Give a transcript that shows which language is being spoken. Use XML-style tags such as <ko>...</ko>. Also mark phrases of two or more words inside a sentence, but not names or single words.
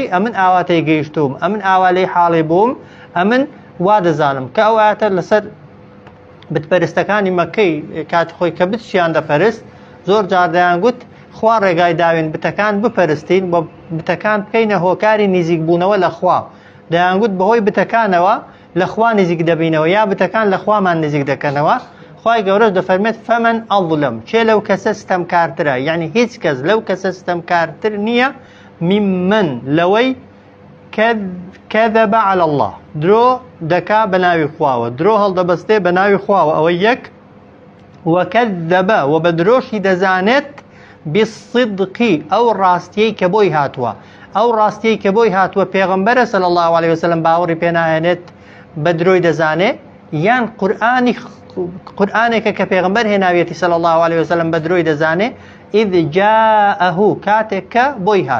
<ckb>ئەمن ئاواتەی گەیشتوم ئەمن ئاوا لێی حاڵێ بووم ئەمن وا دەزانم کە ئەو ئاەتە لەسەر بتپەرستەکانی مەکەی کات خۆی کە بتشیان دەپەرست زۆر جار دەیان گوت خوا ڕێگای داوین بتەکان بپەرستین بۆ بتەکان بکەینە هۆکاری نزیک بوونەوە لە خوا دەیانگوت بەهۆی بتەکانەوە لە خوا نزیک دەبینەوە یا بتەکان لە خوامان نزیک دەکەنەوە. خوای گەورەش دەفەرمێت</ckb> <ar>فەمەن ئەظلم</ar> <ckb>چێ لەو کەسە ستەمکارترە یعنی هیچ کەس لەو کەسە ستەمکارتر نییە ممن لەوەی</ckb> <ar>كذب على الله</ar> <ckb>درۆ دەکا بە ناوی خواوە درۆ هەڵدەبەستێ بە ناوی خواوە ئەوە یەک وكذب و بە درۆشی دەزانێت بالصدقی ئەو ڕاستیەی کە بۆی هاتووە ئەو ڕاستیەی کە بۆی هاتووە پێغەمبەرە</ckb> <ar>صلی الله عليه وسلم</ar> <ckb>باوەڕی پێ نایەنێت بە درۆی دەزانێ یان قورئانێکە کە پێغەمبەر هێناویەتی</ckb> <ar>صلی الله عليه وسلم</ar> <ckb>بە درۆی دەزانێ</ckb> <ar>إذ جاءه</ar> <ckb>کاتێک کە بۆی هات.</ckb>